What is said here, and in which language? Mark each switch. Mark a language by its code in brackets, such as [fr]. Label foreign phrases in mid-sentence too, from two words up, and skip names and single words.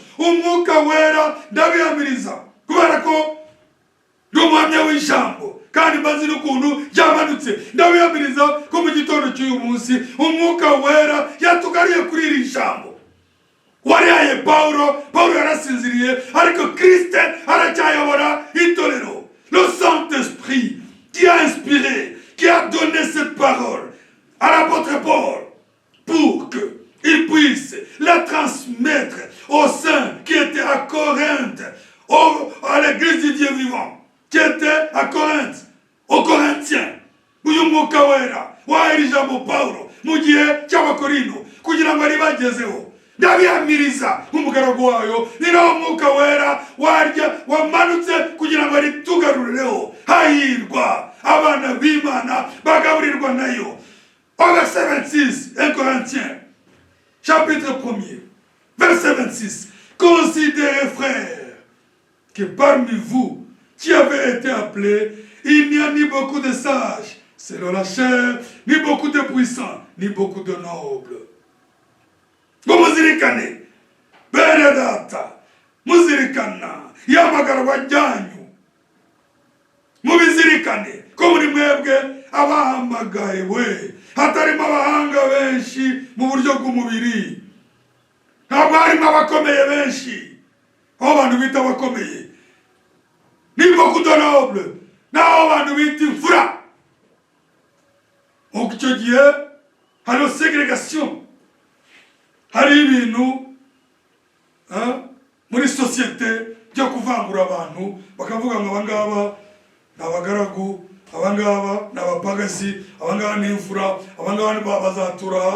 [rw] Umwuka wera ndabihamiriza kubera ko ndi umuhamya w'ijambo, kandi mbazi n'ukuntu ryamanutse. Ndabihamiriza ko mu gitondo cy'uyu munsi umwuka wera yatugariye kuri iri jambo. Warihaye Pawulo yarasinziriye, ariko Kristo aracyayobora itorero. [fr] Le Saint-Esprit qui a inspiré, qui a donné cette parole à l'apôtre Paul pour qu'il puisse la transmettre aux saints qui étaient à Corinthe, à l'église du Dieu vivant, qui était à Corinthe, aux Corinthiens. [rw] Uyu mwuka wera wahaye ijambo Pawulo mu gihe cy'Abakorinto kugira ngo ribagezeho. Ndabihamiriza nk'umugaragu wayo, ni naho umwuka wera wamanutse kugira ngo ritugarureho. Hahirwa abana b'Imana bagaburirwa nayo. [fr] Au verset 26, 1 Corinthiens, chapitre 1er, verset 26. Considérez, frères, que parmi vous qui avez été appelés, il n'y a ni beaucoup de sages selon la chair, ni beaucoup de puissants, ni beaucoup de nobles. [rw] Muzirikane bene data, muzirikana y'amagarwa ryanyu, mubizirikane ko muri mwebwe abahamagaye we hatarimo abahanga benshi mu buryo bw'umubiri. Ntabwo harimo abakomeye benshi, aho abantu bita abakomeye ni [fr] beaucoup de nobles, [rw] naho abantu bita imfura. Mu icyo gihe hari segregation, hari ibintu muri sosiyete byo kuvangura abantu, bakavuga ngo abangaba ni abagaragu, abangaba ni abapagasi, abangaba ni imfura, abangaba bazatura.